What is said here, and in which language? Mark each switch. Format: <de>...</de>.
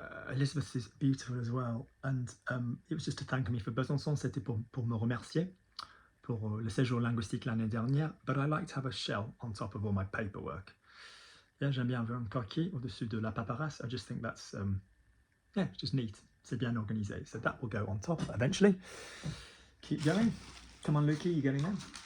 <en>Elizabeth is beautiful as well. And it was just to thank me for Besançon.</en> <fr>C'était pour me remercier pour le séjour linguistique l'année dernière.</fr> <en>But I like to have a shell on top of all my paperwork. Yeah,</en> <fr>j'aime bien avoir un coquille au-dessus de la paperasse.</fr> <en>I just think that's, yeah, it's just neat.</en> <fr>C'est bien organisé.</fr> <en>So that will go on top eventually. Keep going. Come on, Lukey, you getting there?</en>